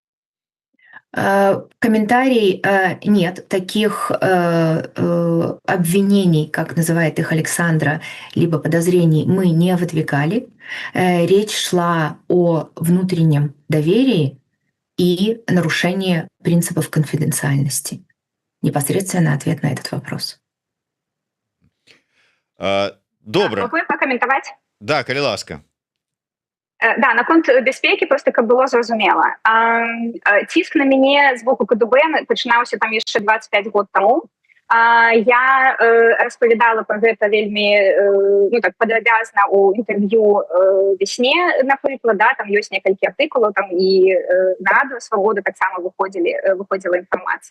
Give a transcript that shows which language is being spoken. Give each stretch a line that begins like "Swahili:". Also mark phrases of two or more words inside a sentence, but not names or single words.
Russian: Комментарий: нет, таких обвинений, как называет их Александра, либо подозрений мы не выдвигали. Речь шла о внутреннем доверии и нарушение принципов конфиденциальности. Непосредственно ответ на этот вопрос.
Ukrainian: Добре.
Russian: Могу я прокоментовать?
Belarusian: Да, калі ласка. Да, наконт бяспекі, просто каб было зразумела. Ціск на мяне з боку КДБ пачынаўся там яшчэ 25 год таму. Я распавядала пра гэта вельмі так падрабязна ў інтэрв'ю весне, напрыклад, да, там ёсць некалькі артыкулаў, там і на Радыё Свабода таксама выходзіла інфармацыя.